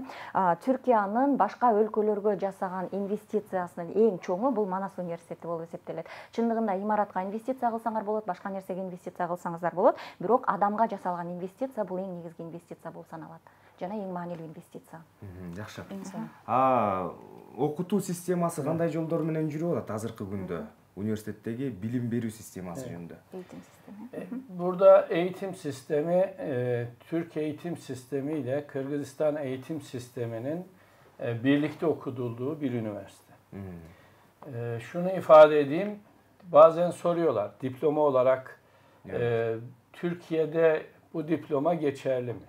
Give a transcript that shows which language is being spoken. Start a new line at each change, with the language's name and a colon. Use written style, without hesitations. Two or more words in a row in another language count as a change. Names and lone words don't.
Kyrgyz: Түркиянын башка өлкөлөргө жасаган инвестициясынын эң чоңу бул Манас университети болуп эсептелет. Имаратка инвестиция кылсаңар болот, башка нерсеге инвестиция кылсаңыздар болот, бирок адамга жасалган инвестиция бул эң негизги инвестиция болуп саналат. Жана эң маанилүү инвестиция. Жакшы. Окутуу системасы кандай жолдор менен жүрүп атат азыркы күндө?
Turkish: Üniversitetteki bilim
Kyrgyz: берүү системасы жөнүндө.
Turkish: Eğitim sistemi. Burada eğitim sistemi, Türk eğitim sistemi ile Kırgızistan eğitim sisteminin birlikte okutulduğu bir üniversite. Şunu ifade edeyim, bazen soruyorlar diploma olarak Türkiye'de bu diploma geçerli mi?